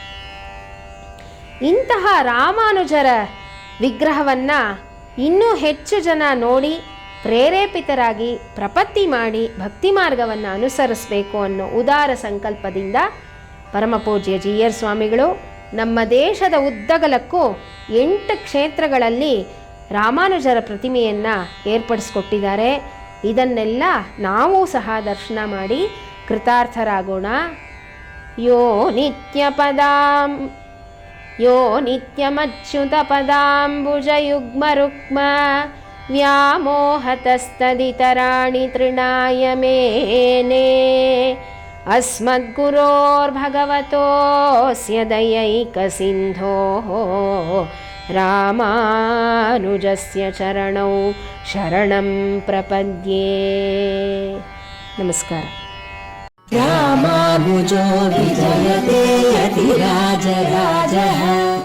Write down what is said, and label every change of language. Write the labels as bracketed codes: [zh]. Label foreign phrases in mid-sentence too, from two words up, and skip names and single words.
[kn] ಇಂತಹ ರಾಮಾನುಜರ ವಿಗ್ರಹವನ್ನು ಇನ್ನೂ ಹೆಚ್ಚು ಜನ ನೋಡಿ ಪ್ರೇರೇಪಿತರಾಗಿ ಪ್ರಪತ್ತಿ ಮಾಡಿ ಭಕ್ತಿ ಮಾರ್ಗವನ್ನು ಅನುಸರಿಸಬೇಕು ಅನ್ನೋ ಉದಾರ ಸಂಕಲ್ಪದಿಂದ ಪರಮಪೂಜ್ಯ ಜಿ.ಆರ್. ಸ್ವಾಮಿಗಳು ನಮ್ಮ ದೇಶದ ಉದ್ದಗಲಕ್ಕೂ 8 ಕ್ಷೇತ್ರಗಳಲ್ಲಿ ರಾಮಾನುಜರ ಪ್ರತಿಮೆಯನ್ನು ಏರ್ಪಡಿಸ್ಕೊಟ್ಟಿದ್ದಾರೆ. ಇದನ್ನೆಲ್ಲ ನಾವು ಸಹ ದರ್ಶನ ಮಾಡಿ ಕೃತಾರ್ಥರಾಗೋಣ. [sa] ಯೋ ನಿತ್ಯಮಚ್ಯುತ ಪದಾಂಬುಜಯುಗ್ಮರುಕ್ಮ ವ್ಯಾಮೋಹತಸ್ತದಿತರಾಣಿ ತೃಣಾಯ ಮೇನೆ ಅಸ್ಮದ್ಗುರೋರ್ಭಗವತೋಸ್ಯ ದಯೈಕಸಿಂಧೋಃ ರಾಮಾನುಜಸ್ಯ ಚರಣೌ ಶರಣಂ ಪ್ರಪದ್ಯೆ. [kn] ನಮಸ್ಕಾರ. [sa] रामानुजो विजयते यतिराजराजः।